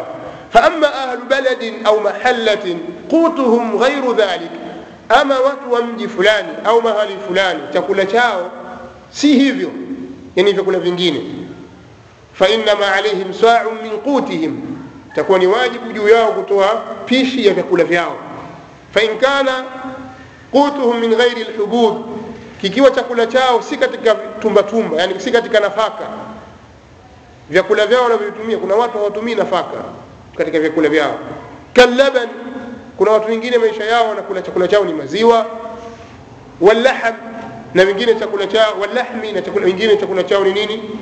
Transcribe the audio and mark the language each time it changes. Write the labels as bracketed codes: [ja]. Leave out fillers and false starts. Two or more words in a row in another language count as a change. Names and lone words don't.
[ar] Fa amma ahlu baladin au mahallatin qutuhum ghayru dhalik, [sw] ama watu wa mji fulani au mahali fulani chakula chao si hivyo, yani vyakula vingine, [ar] fa inma alayhim sa'un min qutihim, [sw] takuwa ni wajibu juu yao kutoa pishi ya vyakula vyao. [ar] Fa in kana qutuhum min ghairi alhubub, [sw] kikiwa chakula chao si katika tumba, yani si katika nafaka, vyakula vyao wanavyotumia, kuna watu hawatumii nafaka katika vyakula vyao. Kallaban, kuna watu wengine maisha yao wanakula chakula chao ni maziwa. Wallahm, na wengine chakula chao wallahmi, na chakula wengine chakula chao ni nini?